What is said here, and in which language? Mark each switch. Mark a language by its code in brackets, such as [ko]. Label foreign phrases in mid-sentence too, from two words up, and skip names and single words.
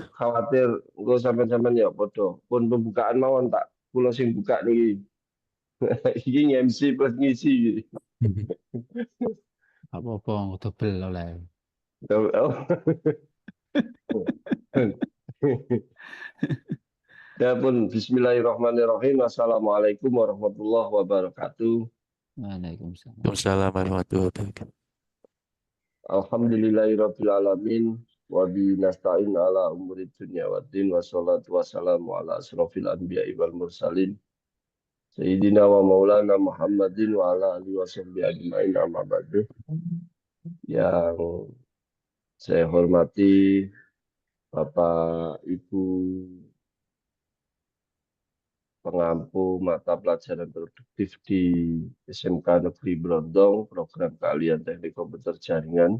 [jv] khawatir engko sampean-sampean ya padha pun pembukaan mawon tak kula sing buka niki. Iki MC plus ngisi. Apa-apa, dobel oleh. Oh. Ya pun bismillahirrahmanirrahim. [ar] السلام عليكم ورحمة الله وبركاته. Waalaikumsalam. وعليكم السلام ورحمة الله وبركاته. الحمد لله رب العالمين وبه نستعين على أمور الدنيا والدين والصلاة والسلام على أشرف الأنبياء والمرسلين سيدنا ومولانا محمد وعلى آله وصحبه أجمعين أما بعد. [id] Yang saya hormati Bapak Ibu pengampu mata pelajaran produktif di SMK Negeri Brondong, program keahlian teknik komputer jaringan.